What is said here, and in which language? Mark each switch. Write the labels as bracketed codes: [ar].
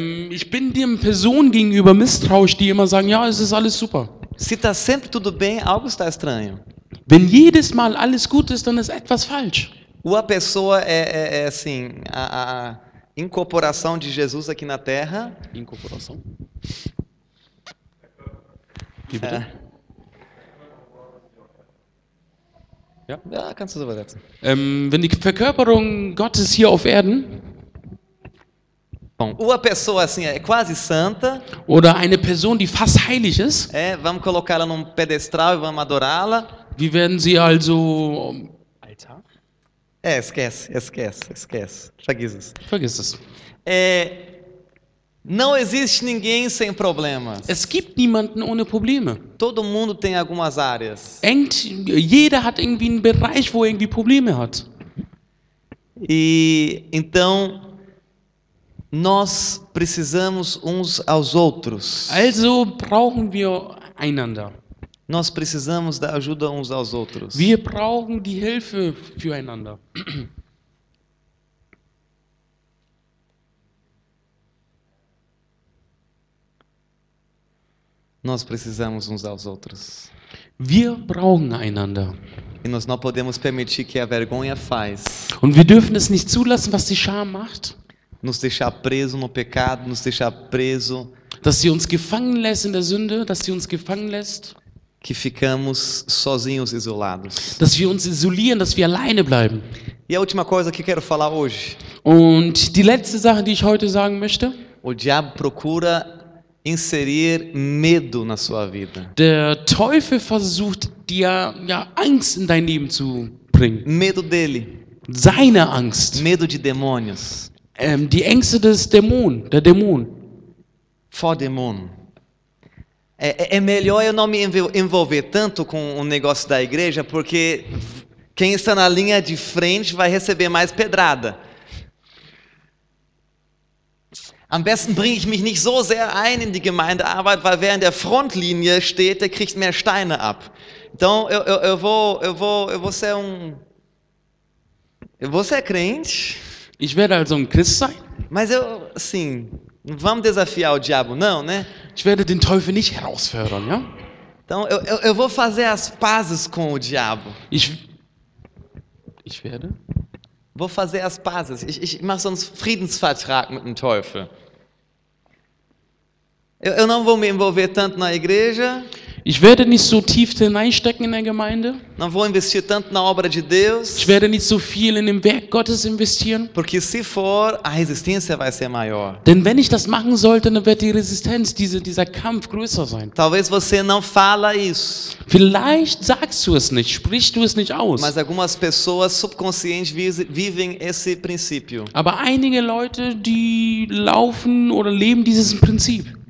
[de] Ich bin den Personen gegenüber misstrauisch, die immer sagen, ja, es ist alles super. [pt] Se tá sempre tudo bem, algo está estranho. [de] Wenn jedes Mal alles gut ist, dann ist etwas falsch. [pt] Ou a pessoa é assim, a incorporação de Jesus aqui na Terra. [de] Inkorporation. Wie bitte? [pt] É. [de] Ja, kannst du so übersetzen. Wenn die Verkörperung Gottes hier auf Erden [pt] Bom, ou a pessoa assim é quase santa, [de] oder eine Person, die fast heilig ist, [pt] vamos colocá-la num pedestral e vamos adorá-la. [de] wir werden sie also Altar? [pt] Esquece. [de] Vergiss es. Vergiss es. [pt] Não existe ninguém sem problemas. [de] Es gibt niemanden ohne Probleme. [pt] Todo mundo tem algumas áreas. [de] Jeder hat irgendwie einen Bereich, wo er irgendwie Probleme hat. [pt] E então nós precisamos uns aos outros. [de] Also brauchen wir einander. [pt] Nós precisamos da ajuda uns aos outros. [de] Wir brauchen die Hilfe füreinander. [pt] Nós precisamos uns aos outros. [de] Wir brauchen einander. [pt] E nós não podemos permitir que a vergonha faz [de] Und wir dürfen es nicht zulassen, was die Scham macht, [pt] nos deixar preso no pecado, nos deixar preso, [de] dass sie uns gefangen lässt in der Sünde, dass sie uns gefangen lässt, [pt] que ficamos sozinhos, isolados. [de] dass wir uns isolieren, dass wir alleine bleiben. [pt] E a última coisa que quero falar hoje: [de] Und die letzte Sache, die ich heute sagen möchte, [pt] o diabo procura inserir medo na sua vida. [de] der Teufel versucht dir Angst in dein Leben zu bringen. [pt] Medo dele, [de] Seine Angst, [pt] medo de demônios, [de] die Ängste der Dämon. fodemônio. [pt] É melhor eu não me envolver tanto com o negócio da igreja, porque quem está na linha de frente vai receber mais pedrada. [de] Am besten bringe ich mich nicht so sehr ein in die Gemeindearbeit, weil wer in der Frontlinie steht, der kriegt mehr Steine ab. [pt] Então eu vou ser eu vou ser crente, [de] Ich werde also ein Christ sein. [pt] mas assim, não vamos desafiar o diabo não, né? [de] Ich werde den Teufel nicht herausfordern, ja? [pt] Então eu vou fazer as pazes com o diabo. [de] Ich werde? [pt] Vou fazer as pazes. [de] Ich mache so einen Friedensvertrag mit dem Teufel. [pt] Eu não vou me envolver tanto na igreja, [de] Ich werde nicht so tief hineinstecken in der Gemeinde. [pt] não vou investir tanto na obra de Deus, [de] Ich werde nicht so viel in dem Werk Gottes investieren. [pt] porque se for, a resistência vai ser maior. [de] Denn wenn ich das machen sollte, dann wird die Resistenz, dieser Kampf größer sein. [pt] Talvez você não fala isso, [de] Vielleicht sagst du es nicht, sprichst du es nicht aus. [pt] mas algumas pessoas subconscientes vivem esse princípio. [de] Aber einige Leute, die laufen oder leben dieses Prinzip.